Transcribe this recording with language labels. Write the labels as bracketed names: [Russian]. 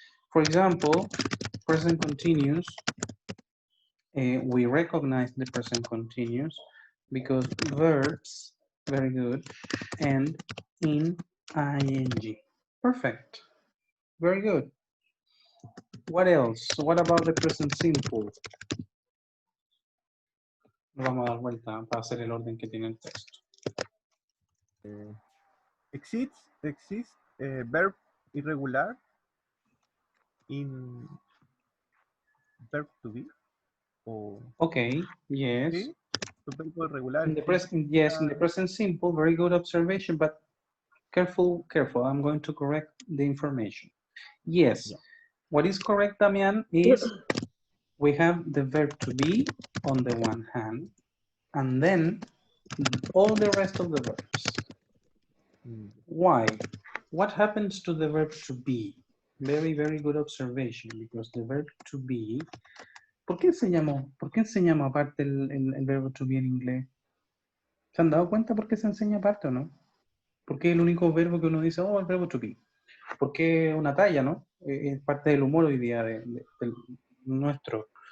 [English] For example, present continuous, we recognize the present continuous because verbs, very good, end in ing. Perfect. Very good. What else? What about the present simple? [Spanish] Vamos a dar vuelta para hacer el orden que tiene el texto. [English] Exist verb irregular in verb to be. Okay, yes. [Spanish] ¿Sí? Verbo irregular. [English] In the present, yes, in the present simple, very good observation, but careful, I'm going to correct the information. Yes, yeah. What is correct, Damian, is we have the verb to be on the one hand, and then all the rest of the verbs. Why? What happens to the verb to be? Very, very good observation, because the verb to be, [Spanish] ¿por qué enseñamos aparte el verbo to be en inglés? ¿Se han dado cuenta por qué se enseña aparte o no? Porque es el único verbo que uno dice, oh, el verbo to be. Porque es una talla, ¿no? Es parte del humor hoy día de nuestro.